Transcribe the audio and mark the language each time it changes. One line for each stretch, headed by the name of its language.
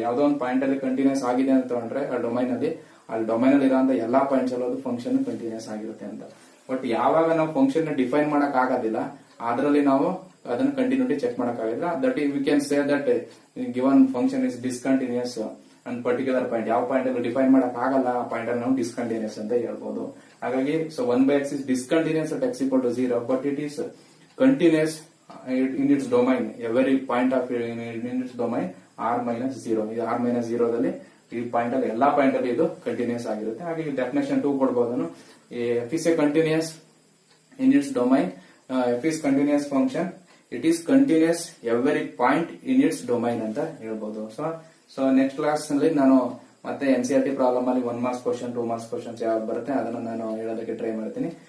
Kannada: ಯಾವ್ದೋ ಒಂದು ಪಾಯಿಂಟ್ ಅಲ್ಲಿ ಕಂಟಿನ್ಯೂಸ್ ಆಗಿದೆ ಅಂತ ತಗೊಂಡ್ರೆ ಆ ಡೊಮೈನ್ ಅಲ್ಲಿ ಇರೋ ಎಲ್ಲಾ ಪಾಯಿಂಟ್ಸ್ ಅಲ್ಲಿ ಫಂಕ್ಷನ್ ಕಂಟಿನ್ಯೂಸ್ ಆಗಿರುತ್ತೆ ಅಂತ. ಬಟ್ ಯಾವಾಗ ನಾವು ಫಂಕ್ಷನ್ ಡಿಫೈನ್ ಮಾಡಕ್ ಆಗೋದಿಲ್ಲ, ಅದರಲ್ಲಿ ನಾವು ಅದನ್ನ ಕಂಟಿನ್ಯೂಟಿ ಚೆಕ್ ಮಾಡಕ್ ಆಗಿಲ್ಲ.
English: That we can say that given function is discontinuous and particular point.
Kannada: ಯಾವ ಪಾಯಿಂಟ್ ಅಲ್ಲಿ ಡಿಫೈನ್ ಮಾಡಕ್ ಆಗಲ್ಲ ಆ ಪಾಯಿಂಟ್ ಅಲ್ಲಿ ನಾವು ಡಿಸ್ಕಂಟಿನ್ಯೂಸ್ ಅಂತ ಹೇಳ್ಬೋದು. ಹಾಗಾಗಿ
English: So 1/x is discontinuous at x equal to 0, but it is continuous in its domain. Every point of in its domain r minus 0.
Kannada: ಇದು r minus 0 ದಲ್ಲಿ ಈ ಪಾಯಿಂಟ್ ಅಲ್ಲಿ ಎಲ್ಲಾ ಪಾಯಿಂಟ್ ಅಲ್ಲಿ ಇದು ಕಂಟಿನ್ಯೂಸ್ ಆಗಿರುತ್ತೆ. ಹಾಗೆ ಡೆಫಿನೇಷನ್ 2 ಕೊಡಬಹುದು.
English: F is a continuous in its domain. F is continuous function. It is continuous every point in its domain
Kannada: ಅಂತ ಹೇಳ್ಬೋದು. ಸೊ ನೆಕ್ಸ್ಟ್ ಕ್ಲಾಸ್ ನಲ್ಲಿ ನಾನು ಮತ್ತೆ NCERT ಪ್ರಾಬ್ಲಮ್ ಅಲ್ಲಿ 1 ಮಾರ್ಕ್ಸ್ ಕ್ವಶನ್ 2 ಮಾರ್ಕ್ಸ್ ಕ್ವಶನ್ಸ್ ಯಾವ್ದು ಬರುತ್ತೆ ಅದನ್ನ ನಾನು ಹೇಳೋದಕ್ಕೆ ಟ್ರೈ ಮಾಡ್ತೀನಿ.